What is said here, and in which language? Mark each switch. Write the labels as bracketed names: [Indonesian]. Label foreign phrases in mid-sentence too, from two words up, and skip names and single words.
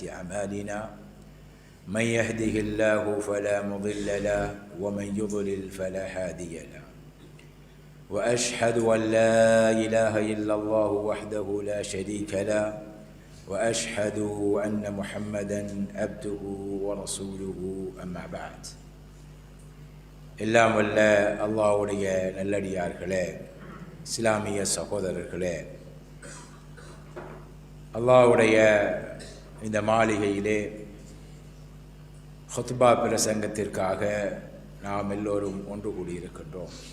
[Arabic] أعمالنا من يهده الله فلا مضل له ومن يضلل فلا هادي له وأشهد أن لا إله إلا الله وحده لا شريك له وأشهد أن محمدا عبده ورسوله أما بعد [Tamil] எல்லாம் வல்ல அல்லாஹ்வுடைய நல்லடியார்களே, இஸ்லாமிய சகோதரர்களே, அல்லாஹ்வுடைய இந்த மாளிகையிலே ஹுத்பா பிரசங்கத்திற்காக நாம் எல்லோரும் ஒன்று கூடியிருக்கின்றோம்.